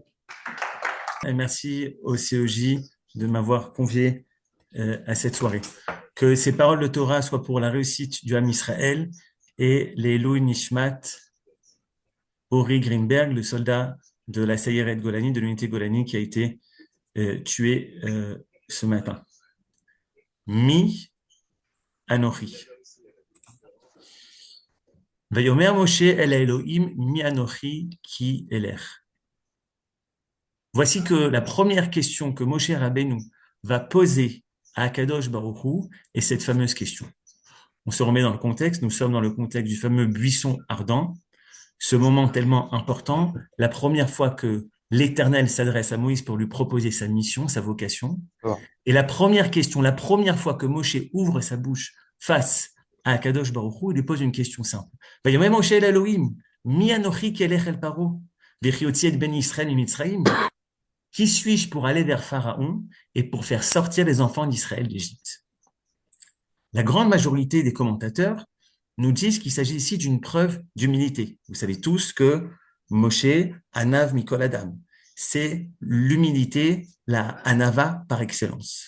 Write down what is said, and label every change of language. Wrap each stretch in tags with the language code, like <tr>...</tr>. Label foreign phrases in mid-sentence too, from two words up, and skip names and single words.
<fr>Et merci au CEJ de m'avoir convié à cette soirée. Que ces paroles de Torah soient pour la réussite du</fr> <he>עם ישראל</he> <fr>et les</fr> <he>לעילוי נשמת,</he> <fr>Ori Greenberg, le soldat de la Sayeret Golani, de l'unité Golani, qui a été tué ce matin.</fr> <he>מי אנכי. ויאמר משה אל האלהים מי אנכי כי אלך.</he> <fr>Voici que la première question que Moshe Rabbeinu va poser à</fr> <he>הקדוש ברוך הוא</he> <fr>est cette fameuse question. On se remet dans le contexte, nous sommes dans le contexte du fameux buisson ardent, ce moment tellement important, la première fois que l'Éternel s'adresse à Moïse pour lui proposer sa mission, sa vocation. Alors, Et la première question, la première fois que Moshe ouvre sa bouche face à</fr> <he>הקדוש ברוך הוא,</he> <fr>il lui pose une question simple.</fr> <he>ויאמר משה אל האלהים מי אנכי כי אלך אל פרעה וכי אוציא את בני ישראל ממצרים.</he> <fr>Qui suis-je pour aller vers Pharaon et pour faire sortir les enfants d'Israël d'Égypte? La grande majorité des commentateurs nous disent qu'il s'agit ici d'une preuve d'humilité. Vous savez tous que Moshe,</fr> <he>עניו מכל אדם,</he> <fr>c'est l'humilité, la Anava par excellence.</fr>